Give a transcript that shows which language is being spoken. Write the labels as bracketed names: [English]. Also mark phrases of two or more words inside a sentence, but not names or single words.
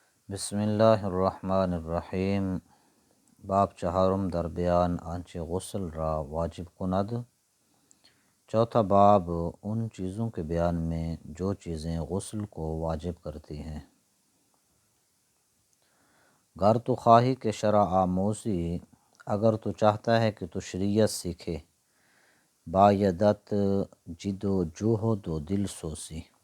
[Arabic] بسم اللہ الرحمن الرحیم [Persian] باب چہارم در بیان آنچه غسل را واجب کند۔ [Urdu] چوتھا باب ان چیزوں کے بیان میں جو چیزیں غسل کو واجب کرتی ہیں۔ [Persian] گر تو خواہی کہ شرع آموزی، [Urdu] اگر تو چاہتا ہے کہ تو شریعت سیکھے، [Persian] بایدت جد و جہد و دل سوزی۔